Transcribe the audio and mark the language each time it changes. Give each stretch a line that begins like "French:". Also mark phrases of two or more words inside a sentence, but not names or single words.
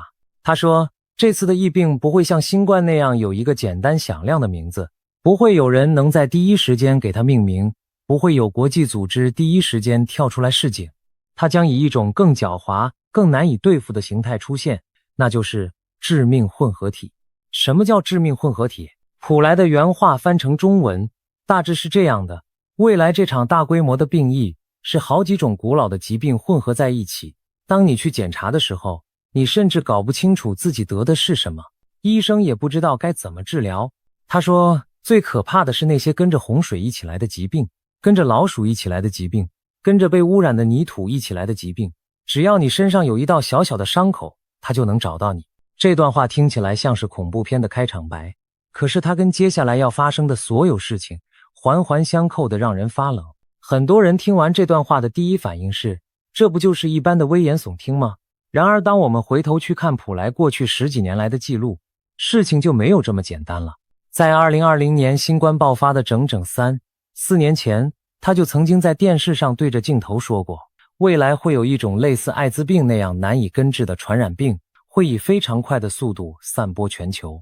Chinese: 他說，這次的疫病不會像新冠那樣有一個簡單響亮的名字，不會有人能在第一時間給它命名，不會有國際組織第一時間跳出來示警。它將以一種更狡猾、更難以對付的形態出現，那就是致命混合體。什麼叫致命混合體？普萊的原話翻成中文大致是這樣的：未來這場大規模的病疫是好幾種古老的疾病混合在一起，當你去檢查的時候，你甚至搞不清楚自己得的是什麼，醫生也不知道該怎麼治療。他說，最可怕的是那些跟着洪水一起來的疾病，跟着老鼠一起來的疾病，跟着被污染的泥土一起來的疾病，只要你身上有一道小小的傷口，它就能找到你。這段話聽起來像是恐怖片的開場白，可是它跟接下來要發生的所有事情環環相扣的让人發冷。很多人听完這段話的第一反應是，這不就是一般的危言聳聽嗎？然而當我們回頭去看普萊過去10幾年來的記錄，事情就沒有這麼簡單了。在2020年新冠爆發的整整3、4年前，他就曾經在電視上對着鏡頭說過，未來會有一種類似艾滋病那樣難以根治的傳染病，會以非常快的速度散播全球。